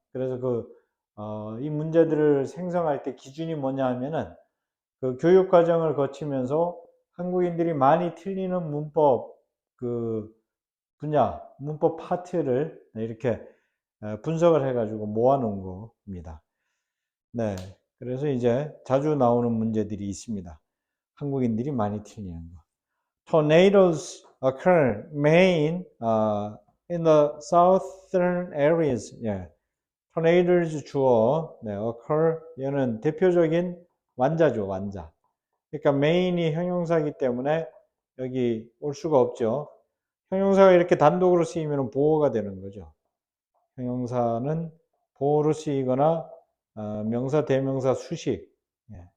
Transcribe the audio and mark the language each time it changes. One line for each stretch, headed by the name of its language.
Korean: 그래서 이 문제들을 생성할 때 기준이 뭐냐 하면은 그 교육 과정을 거치면서 한국인들이 많이 틀리는 문법 그 분야, 문법 파트를 이렇게 분석을 해가지고 모아놓은 겁니다. 네. 그래서 이제 자주 나오는 문제들이 있습니다. 한국인들이 많이 틀리는 거.
English: Tornadoes occur main in the southern areas.
Korean: 예. tornadoes 주어, 네, occur 얘는 대표적인 완자죠, 완자. 그러니까 메인이 형용사이기 때문에 여기 올 수가 없죠. 형용사가 이렇게 단독으로 쓰이면 보어가 되는 거죠. 형용사는 보어로 쓰이거나 명사, 대명사, 수식, 예,